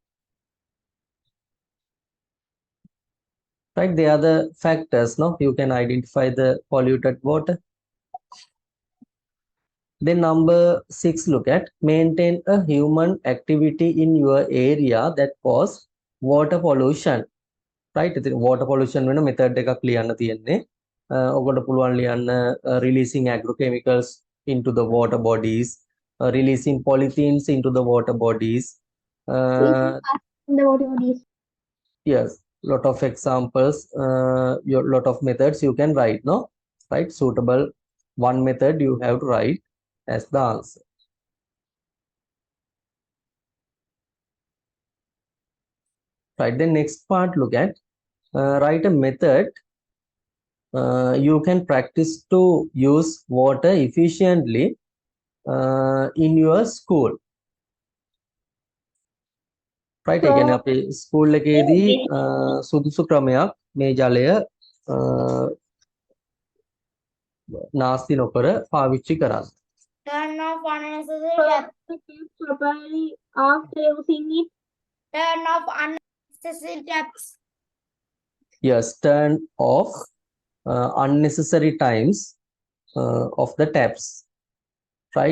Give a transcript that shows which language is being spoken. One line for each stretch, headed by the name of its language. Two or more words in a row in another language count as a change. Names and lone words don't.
English: Right, they are the factors, no? You can identify the polluted water. Then number 6, look at maintain a human activity in your area that cause water pollution.
Sinhala: Right,
English: water pollution
Sinhala: වෙන method එකක් ලියන්න තියෙන්නේ. ඔකට පුළුවන් ලියන්න
English: releasing agrochemicals into the water bodies, releasing polythenes into the water bodies. The water bodies. Yes, lot of examples, lot of methods you can write, no? Right, suitable one method you have to write as the answer. Right, then next part, look at write a method you can practice to use water efficiently in your school. Right,
Sinhala: ඒ කියන්නේ අපේ ස්කූල් එකේදී සුදුසු ක්‍රමයක් මේ ජලය නාස්ති නොකර පාවිච්චි කරන්න.
English: Turn off unnecessary tap. Properly after using it. Turn off unnecessary taps. Yes, turn off unnecessary times of the taps, right?